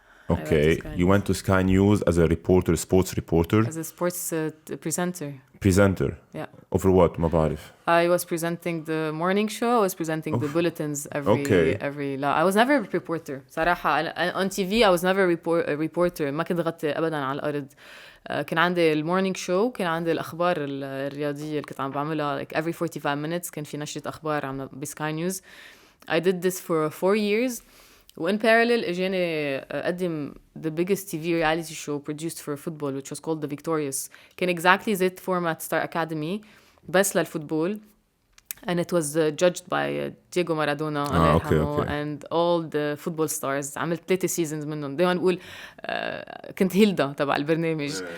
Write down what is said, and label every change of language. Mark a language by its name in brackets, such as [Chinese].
[English] Okay, you went to Sky News as a reporter, sports reporter. As a sports presenter. Presenter. Yeah. Over what? [Arabic] ما بعرف. [English] I was presenting the morning show. I was presenting the bulletins every. I was never a reporter. [Arabic] صراحة [English] on TV I was never a reporter. [Arabic] ما كنت غطي أبدا على الأرض. كان عندي المورنينج شو, كان عندي الأخبار الرياضية اللي كنت عم بعملها [English] like every 45 minutes. [Arabic] كان في نشرة أخبار عم بسكاي نيوز. [English] I did this for 4 years. وin parallel [Arabic] اجاني اقدم [English] the biggest TV reality show produced for football which was called The Victorious. كان exactly زي format Star Academy [Arabic] بس للفوتبول, [English] and it was judged by Diego Maradona and all the football stars. [Arabic] عملت [English] 3 seasons [Arabic] منهم. دايما نقول كنت هيلدا تبع البرنامج.